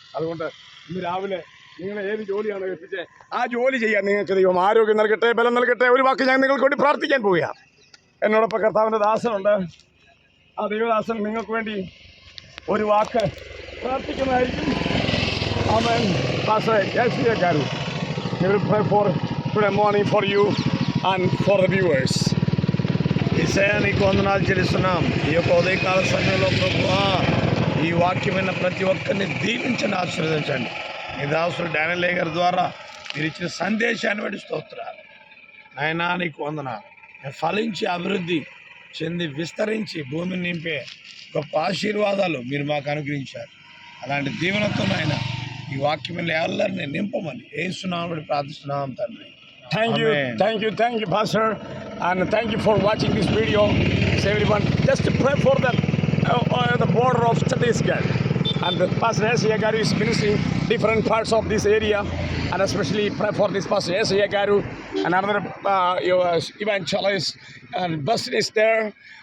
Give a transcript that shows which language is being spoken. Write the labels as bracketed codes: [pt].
[ml] അതുകൊണ്ട് ഇന്ന് രാവിലെ നിങ്ങൾ ഏത് ജോലിയാണോ ഏൽപ്പിച്ചത് ആ ജോലി ചെയ്യാൻ നിങ്ങൾക്ക് ദൈവം ആരോഗ്യം നൽകട്ടെ, ബലം നൽകട്ടെ. ഒരു വാക്ക് ഞാൻ നിങ്ങൾക്ക് വേണ്ടി പ്രാർത്ഥിക്കാൻ പോവുകയാണ്. എന്നോടൊപ്പം കർത്താവിൻ്റെ ദാസനുണ്ട്. ആ ദൈവദാസൻ നിങ്ങൾക്ക് വേണ്ടി ഒരു വാക്ക് പ്രാർത്ഥിക്കുന്നതായിരിക്കും. അവൻ [en] Garu he will pray for today morning for you and for the viewers. [te] యేసయ్యా నీకు వందనాలు చెల్లిస్తున్నాం. ఈ యొక్క ఉదయకాల సమయంలో ప్రభువా ఈ వాక్యమైన ప్రతి ఒక్కరిని దీవించండి, ఆశీర్వదించండి. మీ దాసుడు డానియల్ గారి ద్వారా మీరు ఇచ్చిన సందేశాన్ని బట్టి స్తోత్రాలు. నాయనా నీకు వందనాలు. ఫలించి అభివృద్ధి చెంది విస్తరించి భూమిని నింపే గొప్ప ఆశీర్వాదాలు మీరు మాకు అనుగ్రహించారు. అలాంటి దీవెనతో నాయన ఈ వాక్యమైన ఎవరిని నింపమని యేసునామములో ప్రార్థిస్తున్నాం తండ్రి. [en] Thank you, Pastor, and thank you for watching this video. So everyone, just pray for the border of Chhattisgarh. And the Pastor Yesaya Garu is ministering different parts of this area, and especially pray for this Pastor Yesaya Garu and another evangelist and Bustin is there.